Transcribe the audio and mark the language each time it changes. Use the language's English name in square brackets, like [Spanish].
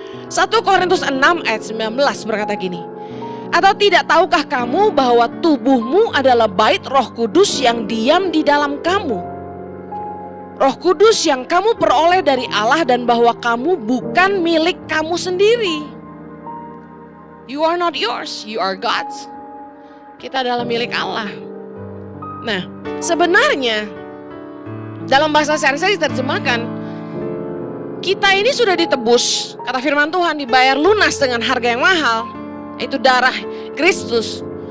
[Indonesian] 1 Korintus 6 ayat 19 berkata gini. Atau tidak tahukah kamu bahwa tubuhmu adalah bait Roh Kudus yang diam di dalam kamu? Roh Kudus yang kamu peroleh dari Allah dan bahwa kamu bukan milik kamu sendiri. [English] You are not yours, you are God's. [Indonesian] Kita adalah milik Allah. Nah, sebenarnya dalam bahasa sehari-hari diterjemahkan, kita ini sudah ditebus, kata firman Tuhan, dibayar lunas dengan harga yang mahal, yaitu darah Kristus.